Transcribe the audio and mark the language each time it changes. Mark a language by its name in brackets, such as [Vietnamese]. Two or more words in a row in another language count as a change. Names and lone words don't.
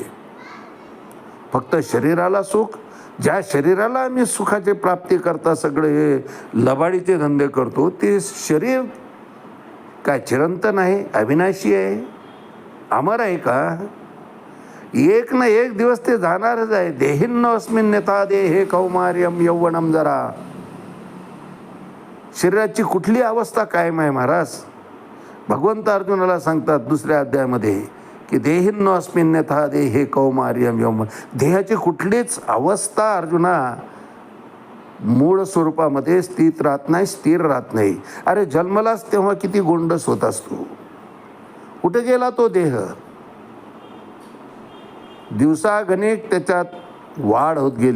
[Marathi] फक्त शरीराला सुख. ज्या शरीराला आम्ही सुखाची प्राप्ती करता सगळे हे लबाडीचे धंदे करतो, ते शरीर काय चिरंतन आहे? अविनाशी आहे? अमर आहे का? एक ना एक दिवस ते जाणारच आहे. [Sanskrit] देहिन्नो अस्मिन् यथा देहे कौमार्यम यौवनम. [Marathi] जरा शरीराची कुठली अवस्था कायम आहे महाराज? भगवंत अर्जुनाला सांगतात दुसऱ्या अध्यायामध्ये की [Sanskrit] देहिन्नो अस्मिन् यथा देहे कौमार्यम यौवन. [Marathi] देहाची कुठलीच अवस्था अर्जुना मूळ स्वरूपामध्ये स्थित राहत नाही, स्थिर राहत नाही. अरे जन्मलाच तेव्हा किती गोंडस होत असतो. कुठे गेला तो देह? दिवसागणिक त्याच्यात वाढ होत गेली.